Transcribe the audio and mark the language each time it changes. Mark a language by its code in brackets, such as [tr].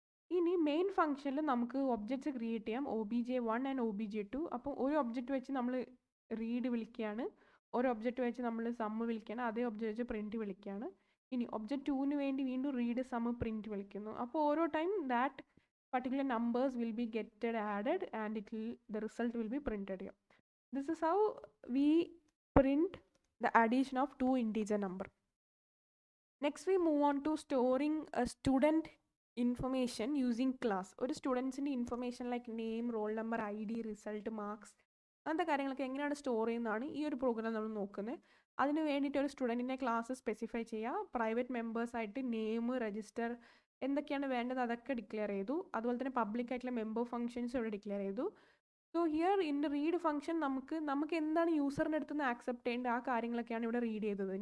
[ml] ഇനി മെയിൻ ഫംഗ്ഷനിൽ നമുക്ക് ഒബ്ജക്ട്സ് ക്രിയേറ്റ് ചെയ്യാം, obj1 ആൻഡ് obj2. അപ്പോൾ ഒരു ഒബ്ജക്റ്റ് വെച്ച് നമ്മൾ റീഡ് വിളിക്കുകയാണ്, ഒരു ഒബ്ജക്റ്റ് വെച്ച് നമ്മൾ സമ്മ് വിളിക്കുകയാണ്, അതേ ഒബ്ജക്റ്റ് വെച്ച് പ്രിൻറ്റ് വിളിക്കുകയാണ്. ഇനി ഒബ്ജക്റ്റ് 2ന് വേണ്ടി വീണ്ടും റീഡ് സമ്മ് പ്രിൻറ്റ് വിളിക്കുന്നു. അപ്പോൾ ഓരോ time that [en] particular numbers will be added and the result will be printed here. This is how we print the addition of two integer number. Next we move on to storing a student information using class. [ml] ഒരു സ്റ്റുഡൻസിൻ്റെ information like name, roll number, ID, result, marks, അങ്ങനത്തെ കാര്യങ്ങളൊക്കെ എങ്ങനെയാണ് store ചെയ്യുന്നതാണ് ഈ ഒരു programme നമ്മൾ നോക്കുന്നത്. അതിന് വേണ്ടിയിട്ട് ഒരു സ്റ്റുഡൻറ്റിൻ്റെ ക്ലാസ് സ്പെസിഫൈ ചെയ്യുക. പ്രൈവറ്റ് മെമ്പേഴ്സായിട്ട് നെയിം, രജിസ്റ്റർ എന്തൊക്കെയാണ് വേണ്ടത് അതൊക്കെ ഡിക്ലെയർ ചെയ്തു. അതുപോലെ തന്നെ പബ്ലിക് ആയിട്ടുള്ള മെമ്പർ ഫംഗ്ഷൻസ് ഇവിടെ ഡിക്ലെയർ ചെയ്തു. [en] so here in [ml] read function നമുക്ക് എന്താണ് യൂസറിൻ്റെ അടുത്ത് നിന്ന് ആക്സെപ്റ്റ് ചെയ്യേണ്ട ആ കാര്യങ്ങളൊക്കെയാണ് ഇവിടെ റീഡ് ചെയ്തത്.